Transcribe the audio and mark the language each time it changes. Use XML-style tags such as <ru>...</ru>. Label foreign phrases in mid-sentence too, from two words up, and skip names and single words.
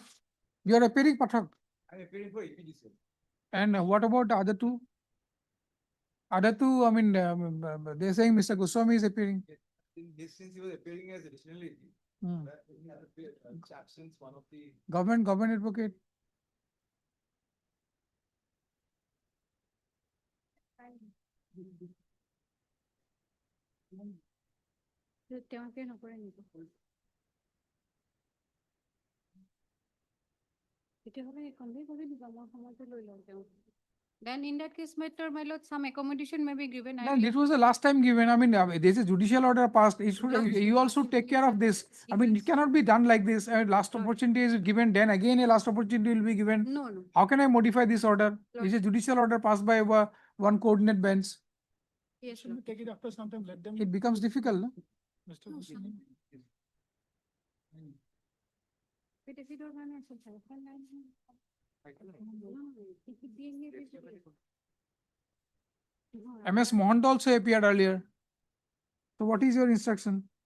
<en>You are appearing, Pathak? I'm appearing for APDC. And what about the other two? Other two, they're saying Mr. Goswami is appearing. In this, since he was appearing as additional AG, Hmm. that he had appeared, absence, one of the. Government advocate.</en> <as>তেওঁকে নকৰে নেকি? তেতিয়াহ'লে convey কৰি দিবা, মই সময়টো লৈ লওঁ তেওঁ।</as> <en>Then in that case, my lord, some accommodation may be given. I No, will- this was the last time given. There's a judicial order passed. You all should take care of this. It cannot be done like this. Last opportunity is given, then again a last opportunity will be given. No, no. How can I modify this order? It's a judicial order passed by one coordinate bench. Yes, Should we lord. take it after some time, let them. It becomes difficult, no? Mr. Goswami.</en> <as>Petitioner মানে আছে,</as> <en>telephone line নে? No, MS Mohand also appeared earlier. So what is your instruction?</en>